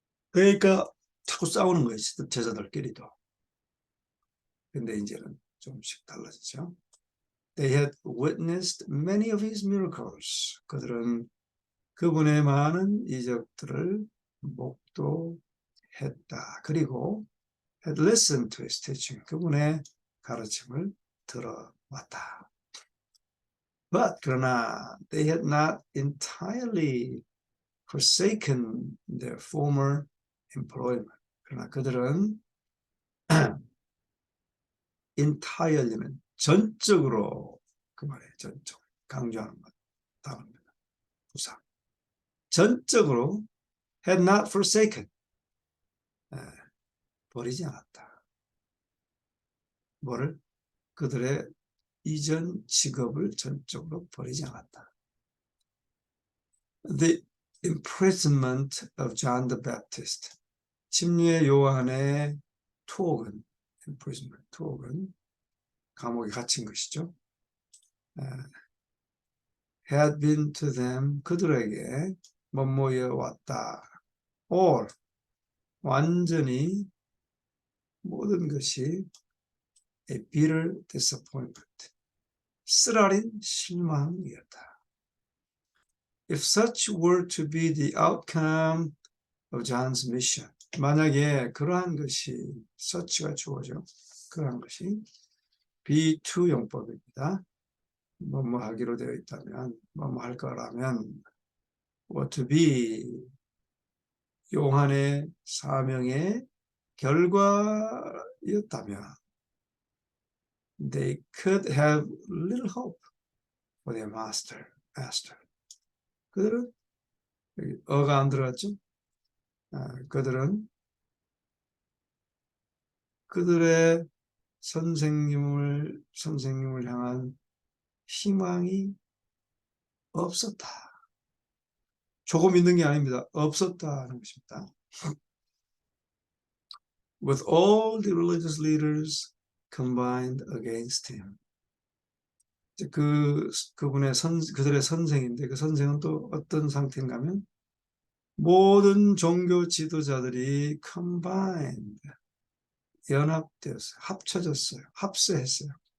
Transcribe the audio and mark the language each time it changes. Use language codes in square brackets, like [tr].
[ko] 그러니까 자꾸 싸우는 거예요, 제자들끼리도. 근데 이제는 조금씩 달라지죠. [en] They had witnessed many of his miracles. [ko] 그들은 그분의 많은 이적들을 목도했다. 그리고 [en] had listened to his teaching. [ko] 그분의 가르침을 들어왔다. [en] But [ko] 그러나 [en] they had not entirely forsaken their former employment. [ko] 그러나 그들은 entirely는 전적으로, 그 말이에요. 전적. 강조하는 것. 다음입니다. 부사. 전적으로 [en] had not forsaken. [ko] 버리지 않았다. 뭐를? 그들의 이전 직업을 전적으로 버리지 않았다. [en] The imprisonment of John the Baptist. [ko] 침례 요한의 투옥은, imprisonment, 투옥은 감옥에 갇힌 것이죠. [en] had been to them, [ko] 그들에게 멋모여 왔다. or, 완전히 모든 것이 [en] a bitter disappointment, [ko] 쓰라린 실망이었다. [en] If such were to be the outcome of John's mission, [ko] 만약에 그러한 것이, [en] such가 [ko] 주어져, 그러한 것이 B2 용법입니다. 뭐뭐 하기로 되어 있다면, 뭐뭐 할 거라면, [en] what to be, [ko] 요한의 사명의 결과였다면, [en] they could have little hope for their master. [ko] 그들은, 어가 안 들어갔죠? 그들은 그들의 선생님을 향한 희망이 없었다. 조금 있는 게 아닙니다. 없었다는 것입니다. [en] With all the religious leaders combined against him. [ko] 그들의 선생인데 그 선생은 또 어떤 상태인가 하면 모든 종교 지도자들이 combined, 연합되었어요. 합쳐졌어요. 합세했어요.